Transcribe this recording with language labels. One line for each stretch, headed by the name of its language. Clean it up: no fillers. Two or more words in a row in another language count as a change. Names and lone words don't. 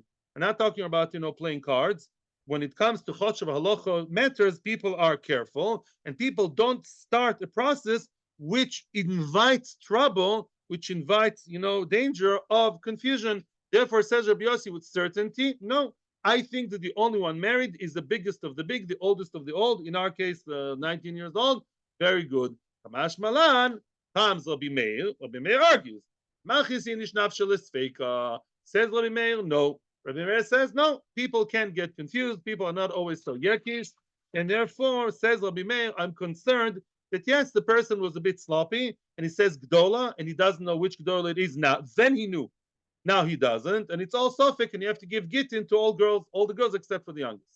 English: We're not talking about, playing cards. When it comes to
Hebrew: choshev halacha
English: matters, people are careful, and people don't start a process which invites trouble, which invites, danger of confusion. Therefore, says Rabbi Yossi with certainty, no, I think that the only one married is the biggest of the big, the oldest of the old. In our case, 19 years old. Very good. Kamash Malan comes Rabbi Meir. Rabbi Meir argues. Machis inishnaf shelesfeika. Says Rabbi Meir, no. Rabbi Meir says, no, people can get confused. People are not always so yekish. And therefore, says Rabbi Meir, I'm concerned that yes, the person was a bit sloppy, and he says Gdola, and he doesn't know which Gdola it is now. Then he knew. Now he doesn't, and it's all sofik, and you have to give gittin to all the girls except for the youngest.